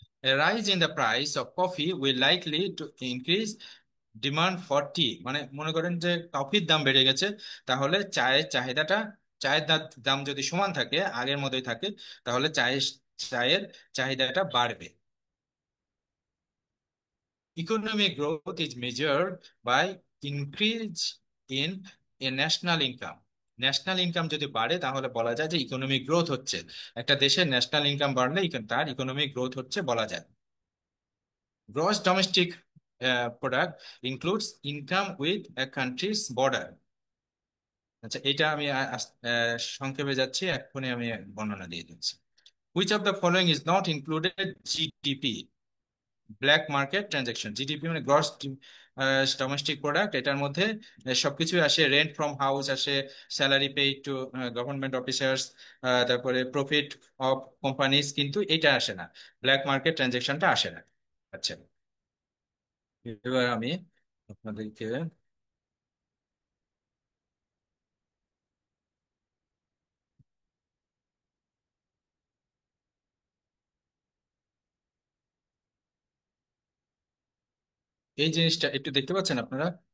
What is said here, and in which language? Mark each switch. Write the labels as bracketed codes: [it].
[en] A rise in the price of coffee will likely to increase demand for tea, [bn] মানে মনে করেন যে কফির দাম বেড়ে গেছে, তাহলে চায়ের দাম যদি সমান থাকে, আগের মতোই থাকে, তাহলে চায়ের চাহিদাটা বাড়বে। [en] economic growth is measured by increase in a national income. [bn] National income যদি বাড়ে তাহলে বলা যায় যে ইকোনমিক গ্রোথ হচ্ছে। একটা দেশের ন্যাশনাল ইনকাম বাড়লে তার ইকোনমিক গ্রোথ হচ্ছে বলা যায়। [en] Gross domestic product includes income with a country's border. [bn] আচ্ছা, এটা আমি সংক্ষেপে যাচ্ছি, এক্ষুনি আমি বর্ণনা দিয়ে দিচ্ছি। [en] Which of the following is not included GDP? Black market transaction. [bn] GDP মানে গ্রস ডোমেস্টিক প্রোডাক্ট, এটার মধ্যে সবকিছুই আসে। [en] rent from house [bn] আসে, [en] salary paid to government officers, [bn] তারপরে [en] profit of companies, [bn] কিন্তু এটা আসে না, ব্ল্যাক মার্কেট ট্রানজাকশনটা আসে না। আচ্ছা, এবার আমি আপনাদেরকে এই জিনিসটা একটু দেখতে পাচ্ছেন আপনারা?